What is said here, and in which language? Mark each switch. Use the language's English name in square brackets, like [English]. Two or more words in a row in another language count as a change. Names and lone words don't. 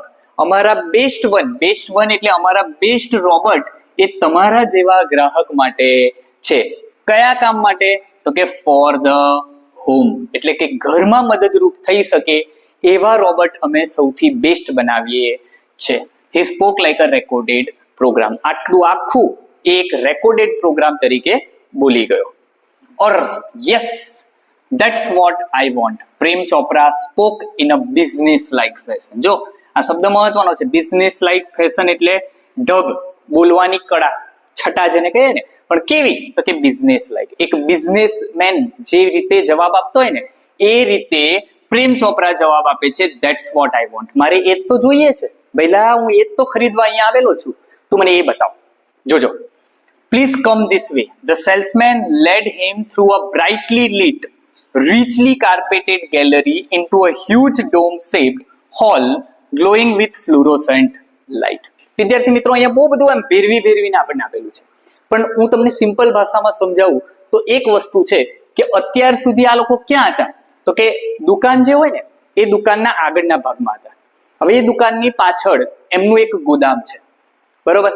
[Gujarati] અમારા [English] best one [Gujarati] એટલે અમારા [English] best robot [Gujarati] એ તમારા જેવા ગ્રાહક માટે છે. કયા કામ માટે? તો કે [English] for the home, [Gujarati] એટલે કે ઘરમાં મદદરૂપ થઈ શકે એવા રોબોટ અમે સૌથી બેસ્ટ બનાવીએ છીએ. [English] He spoke like a recorded program. [Gujarati] આટલું આખું એક રેકોર્ડેડ પ્રોગ્રામ તરીકે બોલી ગયો. [English] Or yes, that's what I want. પ્રેમ ચોપરા spoke in a business like fashion. [Gujarati] જો આ શબ્દ મહત્વનો છે. [English] business like fashion [Gujarati] એટલે ઢબ, બોલવાની કળા, છટા જેને કહીએ ને, પણ કેવી? તો કે [English] business like. [Gujarati] એક બિઝનેસમેન જે રીતે જવાબ આપતો હોય ને એ રીતે પ્રેમ ચોપરા જવાબ આપે છે. [English] That's what I want. [Gujarati] મારે એ તો જોઈએ છે ભઈલા, હું એ તો ખરીદવા અહીંયા આવેલો છું, તું મને એ બતાવ. જોજો. [English] Please come this way. The salesman led him through a brightly lit, richly carpeted gallery into a huge dome-shaped hall glowing with fluorescent light. [Gujarati] વિદ્યાર્થી મિત્રો, અહીંયા બહુ બધું આમ ભેરવીને આપણને આપેલું છે, પણ હું તમને સિમ્પલ ભાષામાં સમજાવું તો એક વસ્તુ છે કે અત્યાર સુધી આ લોકો ક્યાં હતા? તો કે દુકાન જે હોય ને એ દુકાનના આગળના ભાગમાં હતા. હવે એ દુકાનની પાછળ એમનું એક ગોદામ છે. બરોબર?